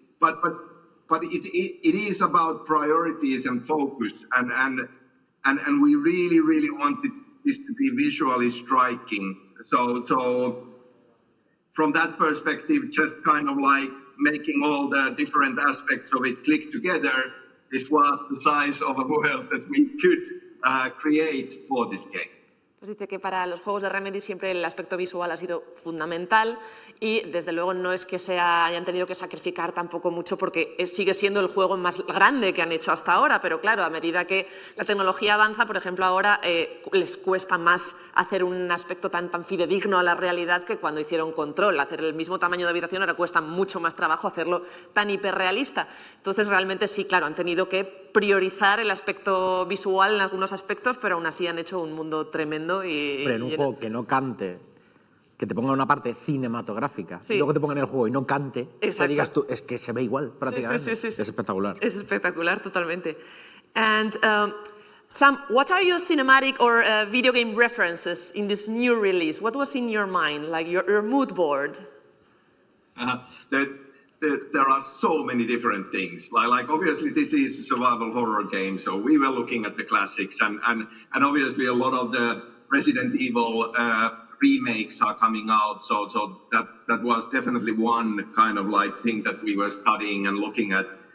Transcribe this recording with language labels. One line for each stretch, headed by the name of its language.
English: But it is about priorities and focus, and we really wanted this to be visually striking. So from that perspective, just kind of like making all the different aspects of it click together, this was the size of a world that we could create for this game.
Spanish: Pues dice que para los juegos de Remedy siempre el aspecto visual ha sido fundamental y desde luego no es que hayan tenido que sacrificar tampoco mucho porque sigue siendo el juego más grande que han hecho hasta ahora, pero claro, a medida que la tecnología avanza, por ejemplo, ahora les cuesta más hacer un aspecto tan fidedigno a la realidad que cuando hicieron Control. Hacer el mismo tamaño de habitación ahora cuesta mucho más trabajo hacerlo tan hiperrealista. Entonces realmente sí, claro, han tenido que priorizar el aspecto visual en algunos aspectos, pero aún así han hecho un mundo tremendo. Pero en un juego que no cante, que te ponga una parte cinematográfica, sí, y luego te ponga en el juego y no cante, exacto, te digas tú, es que se ve igual prácticamente. Sí. Es espectacular. Es espectacular, totalmente.
English: And Sam, what are your cinematic or video game references in this new release? What was in your mind, like your mood board? There are so many different things. Like obviously this is a survival horror game, so we were looking at the classics, and obviously a lot of the Resident Evil remakes are coming out, so that was definitely one kind of like thing that we were studying and looking at.